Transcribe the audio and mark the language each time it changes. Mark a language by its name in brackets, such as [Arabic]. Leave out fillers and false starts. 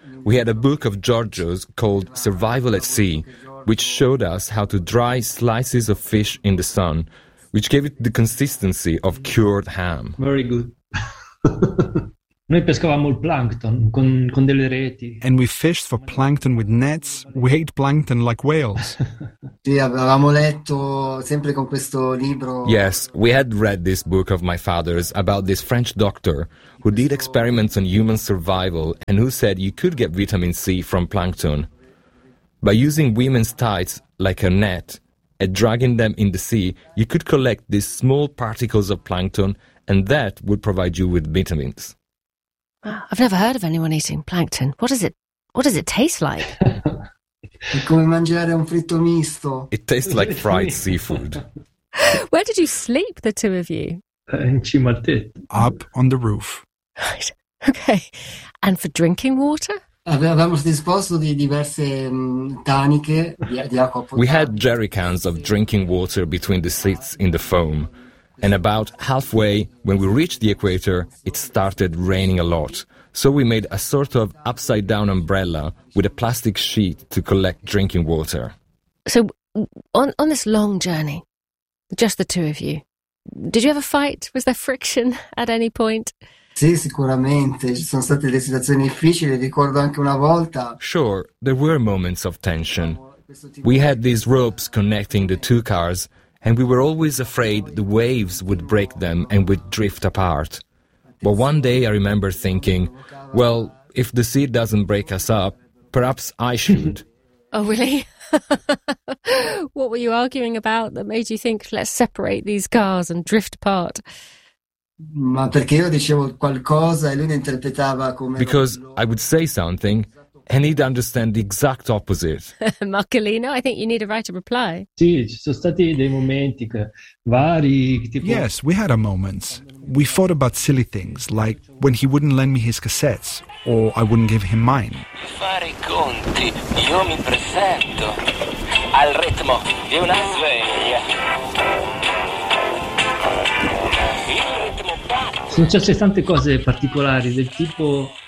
[English] We had a book of Giorgio's called Survival at Sea, which showed us how to dry slices of fish in the sun, which gave it the consistency of cured ham. Very good. [Italian] Noi pescavamo il plankton con delle reti. [English] And we fished for plankton with nets. We ate plankton like whales. [Italian] Sì, avevamo letto sempre con questo libro. [English] Yes, we had read this book of my father's about this French doctor who did experiments on human survival and who said you could get vitamin C from plankton by using women's tights like a net and dragging them in the sea. You could collect these small particles of plankton, and that would provide you with vitamins. I've never heard of anyone eating plankton. What does it taste like? [Italian] È come mangiare un fritto misto. [English] It tastes like fried seafood. Where did you sleep, the two of you? [Italian] In cima al tetto. [English] Up on the roof. Okay. And for drinking water? [Italian] Avevamo disposto di diverse taniche di acqua potabile. [English] We had jerry cans of drinking water between the seats in the foam. And about halfway, when we reached the equator, it started raining a lot. So we made a sort of upside-down umbrella with a plastic sheet to collect drinking water. So on this long journey, just the two of you, did you have a fight? Was there friction at any point? [Italian] Sì, sicuramente. Ci sono state delle situazioni difficili. Ricordo anche una volta. [English] Sure, there were moments of tension. We had these ropes connecting the two cars, and we were always afraid the waves would break them and would drift apart. But one day I remember thinking, well, if the sea doesn't break us up, perhaps I should. Oh, really? What were you arguing about that made you think, let's separate these cars and drift apart? [Italian] Ma perché io dicevo qualcosa e lui ne interpretava come... [English] Because I would say something, and he'd understand the exact opposite. Marcolino, I think you need to write a reply. [Italian] Sì, ci sono stati dei momenti vari. [English] Yes, we had our moments. We fought about silly things, like when he wouldn't lend me his cassettes, or I wouldn't give him mine. [Italian] Fare i conti, io mi presento al ritmo di una sveglia. Sono successe tante cose particolari, del tipo...